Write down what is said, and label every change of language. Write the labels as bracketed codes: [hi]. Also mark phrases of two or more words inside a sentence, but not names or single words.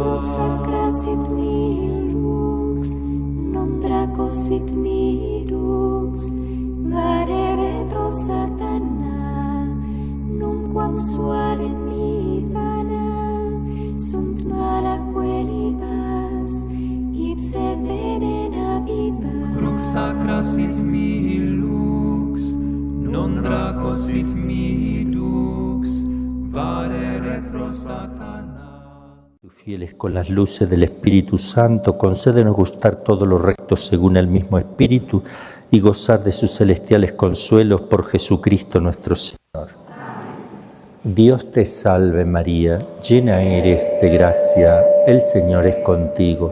[la] Crux sacra sit mihi lux, non draco sit mihi lux, vade retro satana, numquam suare mihi vana, sunt malaque libas, ipse venena viva. Crux sacra sit mihi lux, non draco sit mihi lux, vade retro satana. [es] Fieles con las luces del Espíritu Santo, concédenos gustar todo lo recto según el mismo Espíritu y gozar de sus celestiales consuelos por Jesucristo nuestro Señor. Dios te salve María, llena eres de gracia, el Señor es contigo.